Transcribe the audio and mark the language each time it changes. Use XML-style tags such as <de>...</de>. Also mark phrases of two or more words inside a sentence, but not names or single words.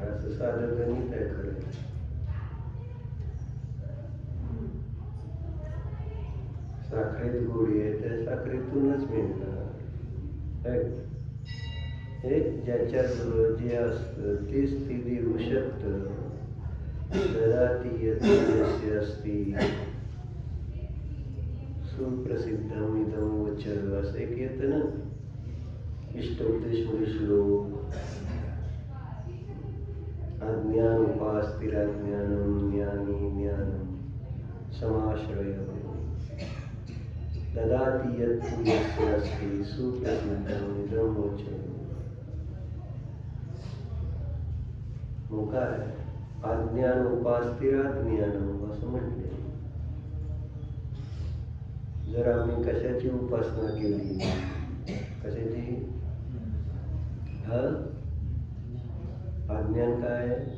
<mr>असं साधं गणित आहे खरं. साखरेत गोडी आहे तर साखरेतूनच मिळणार. हे ज्याच्याजवळ जे असतं तेच ते देऊ शकतं.</mr> <sa>ददाति यस्य अस्ति सुप्रसिद्धम इदं वचः</sa> <mr>असं एक येतं ना इष्टोपदेशमध्ये श्लोक.</mr> <sa>अज्ञान उपास्तिराज्ञानम ज्ञानी ज्ञानम समाश्रयः ददाति यस्य अस्ति सुप्रसिद्धम इदं वचः.</sa> <mr>मग काय?</mr> <sa>अज्ञान उपास्तिराज्ञानम</sa> <mr>असं म्हटले. जर आम्ही कशाची उपासना केली? कशाची? अज्ञान काय?</mr>